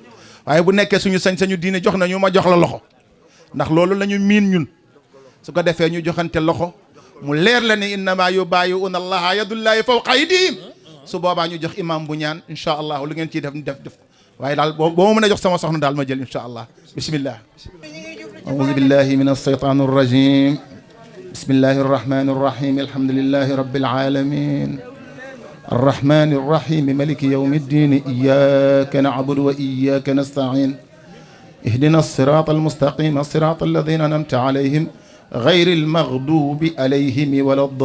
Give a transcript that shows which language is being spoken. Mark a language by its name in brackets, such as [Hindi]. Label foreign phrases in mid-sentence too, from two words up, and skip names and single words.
[Wolof] waaye bu nekkee suñu sañ-sañu diine jox nañu ma jox la loxo ndax loolu la ñu miin ñun su ko defee ñu joxante loxo mu leer la ni [Arabic] إنما يبايعون الله يد الله فوق أيديهم [Wolof] su boobaa ñu jox imam bu ñaan [Arabic] إن شاء الله [Wolof] lu ngeen ciy def waaye daal boo ma mën a jox sama soxna daal ma jël [Arabic] إن شاء الله بسم الله أعوذ بالله من الشيطان الرجيم بسم الله الرحمن الرحيم الحمد لله رب العالمين الرحمن الرحيم ملك يوم الدين إياك نعبد وإياك نستعين اهدنا الصراط المستقيم الصراط الذين أنعمت عليهم غير المغضوب عليهم ولا